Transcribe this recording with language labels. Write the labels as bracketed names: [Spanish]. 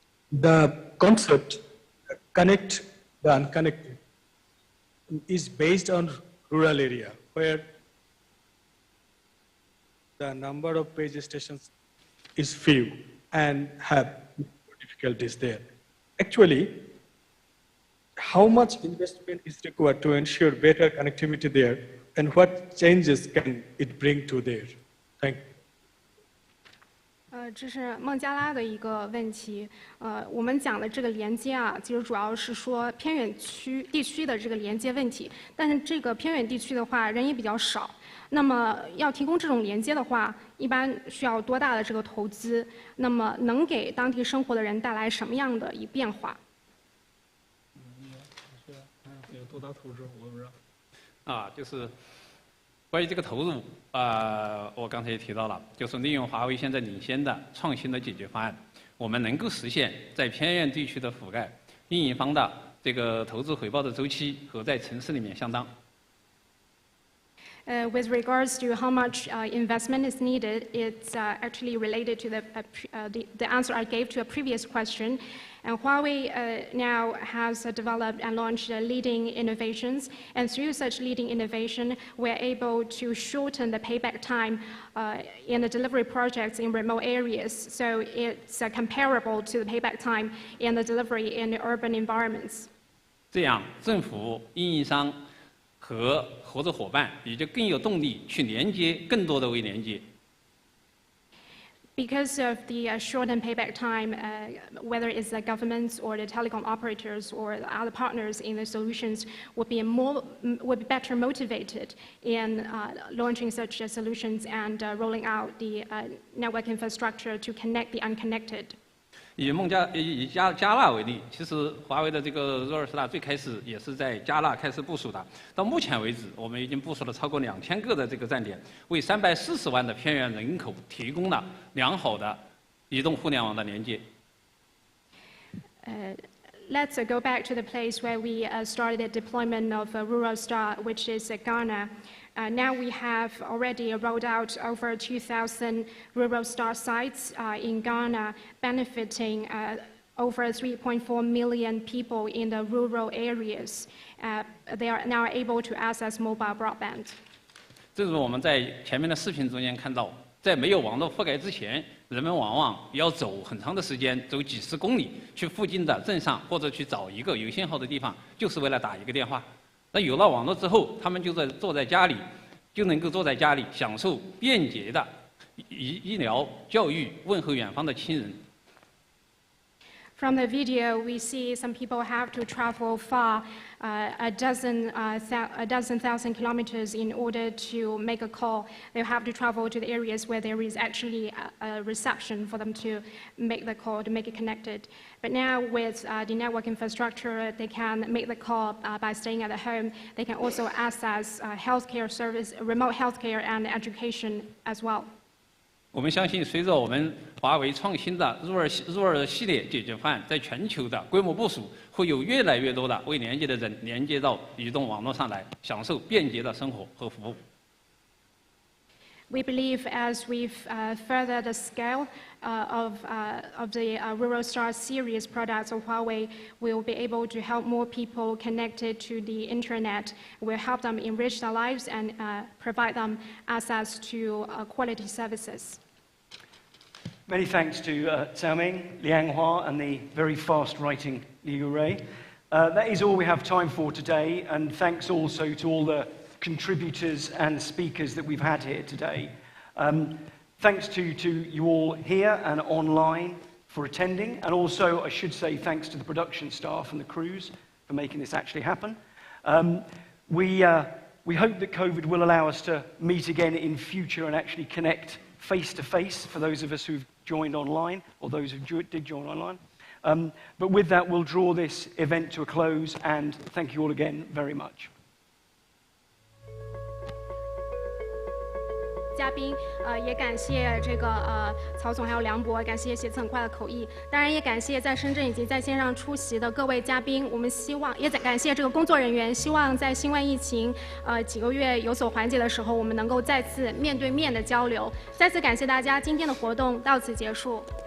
[English] The concept, connect the unconnected, is based on rural area where the number of base stations is few and have difficulties there. Actually, how much investment is required to ensure better connectivity there, and what changes can it bring to there? Thank you. [Chinese] 这是孟加拉的一个问题。我们讲的这个连接啊，其实主要是说偏远地区的这个连接问题。但是这个偏远地区的话，人也比较少。那么要提供这种连接的话，一般需要多大的这个投资？那么能给当地生活的人带来什么样的一变化？有多大投资？我不知道。就是关于这个投入，我刚才也提到了，就是利用华为现在领先的创新的解决方案，我们能够实现在偏远地区的覆盖，运营方的这个投资回报的周期和在城市里面相当。 [English] With regards to how much investment is needed, it's actually related to the answer I gave to a previous question. And Huawei now has developed and launched leading innovations. And through such leading innovation, we're able to shorten the payback time in the delivery projects in remote areas. So it's comparable to the payback time in the delivery in the urban environments. [Chinese] 这样，政府、运营商和合作伙伴也就更有动力去连接更多的微连接。 [English] Because of the shortened payback time, whether it's the governments or the telecom operators or the other partners in the solutions would be better motivated in launching such solutions and rolling out the network infrastructure to connect the unconnected. [Chinese] 以加纳为例，其实华为的这个若尔斯塔最开始也是在加纳开始部署的。到目前为止，我们已经部署了超过2000个的这个站点，为340万的偏远人口提供了良好的移动互联网的连接。 [English] Let's go back to the place where we started the deployment of Rural Star, which is Ghana. Now we have already rolled out over 2,000 Rural Star sites in Ghana, benefiting over 3.4 million people in the rural areas. They are now able to access mobile broadband. [Chinese] 正如我们在前面的视频中间看到，在没有网络覆盖之前，人们往往要走很长的时间，走几十公里去附近的镇上，或者去找一个有信号的地方，就是为了打一个电话。那有了网络之后，他们就坐在家里，就能够坐在家里享受便捷的医疗、教育，问候远方的亲人。 [English] From the video, we see some people have to travel far, a dozen thousand kilometers in order to make a call. They have to travel to the areas where there is actually a reception for them to make the call, to make it connected. But now with the network infrastructure, they can make the call by staying at the home. They can also access healthcare service, remote healthcare and education as well. [Chinese] 我们相信，随着我们华为创新的入耳系列解决方案在全球的规模部署，会有越来越多的未连接的人连接到移动网络上来，享受便捷的生活和服务。 [English] We believe as we further the scale of the Rural Star series products of Huawei, we will be able to help more people connected to the internet. We'll help them enrich their lives and provide them access to quality services. Many thanks to Cao Ming, Liang Hua, and the very fast-writing Liu Rui. That is all we have time for today, and thanks also to all the contributors and speakers that we've had here today. Thanks to you all here and online for attending, and also I should say thanks to the production staff and the crews for making this actually happen. We hope that COVID will allow us to meet again in future and actually connect face-to-face for those of us who've joined online or those who did join online. But with that, we'll draw this event to a close, and thank you all again very much. [Chinese] 嘉宾，也感谢这个曹总还有梁博，感谢写字很快的口译，当然也感谢在深圳以及在线上出席的各位嘉宾。我们希望也感谢这个工作人员，希望在新冠疫情几个月有所缓解的时候，我们能够再次面对面的交流。再次感谢大家，今天的活动到此结束。